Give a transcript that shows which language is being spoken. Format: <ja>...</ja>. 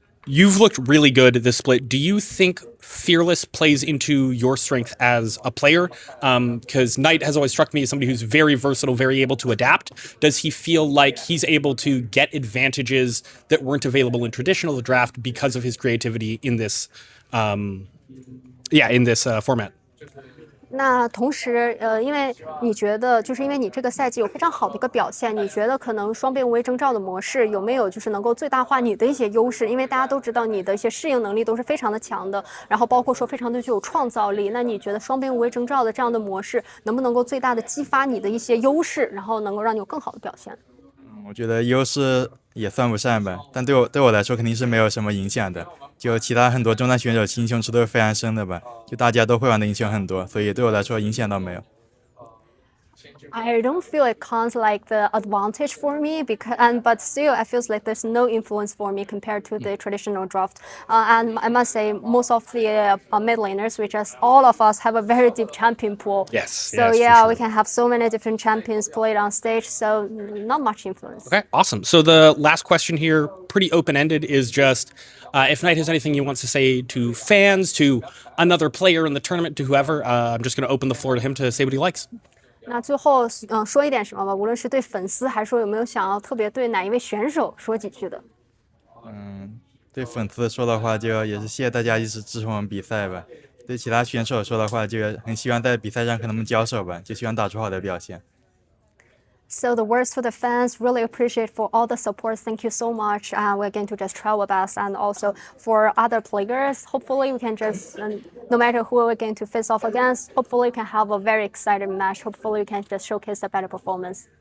<en>You've looked really good at this split. Do you think Fearless plays into your strength as a player? Because Knight has always struck me as somebody who's very versatile, very able to adapt. Does he feel like he's able to get advantages that weren't available in traditional draft because of his creativity in this, format?</en> <zh>那同时，因为你觉得，就是因为你这个赛季有非常好的一个表现，你觉得可能双边无畏征兆的模式有没有就是能够最大化你的一些优势？因为大家都知道你的一些适应能力都是非常的强的，然后包括说非常的具有创造力。那你觉得双边无畏征兆的这样的模式能不能够最大的激发你的一些优势，然后能够让你有更好的表现？我觉得优势也算不上吧，但对我来说肯定是没有什么影响的。就其他很多中段选手英雄池都是非常深的吧，就大家都会玩的英雄很多，所以对我来说影响倒没有。</zh> <en>I don't feel it counts like the advantage for me but still I feel like there's no influence for me compared to the traditional draft. And I must say most of the mid laners, which is all of us, have a very deep champion pool. Yes. So yes, yeah, for we sure. can have so many different champions played on stage. So not much influence. Okay, awesome. So the last question here, pretty open-ended, is just if Knight has anything he wants to say to fans, to another player in the tournament, to whoever, I'm just going to open the floor to him to say what he likes.</en> <zh>那最后说一点什么吧，无论是对粉丝，还是说有没有想要特别对哪一位选手说几句的？对粉丝说的话就也是谢谢大家一直支持我们比赛吧。对其他选手说的话就很希望在比赛上和他们交手吧，就希望打出好的表现。</zh> <en>So the words for the fans, really appreciate for all the support. Thank you so much. We're going to just try our best, and also for other players, hopefully we can just, no matter who we're going to face off against, hopefully we can have a very exciting match. Hopefully we can just showcase a better performance.</en>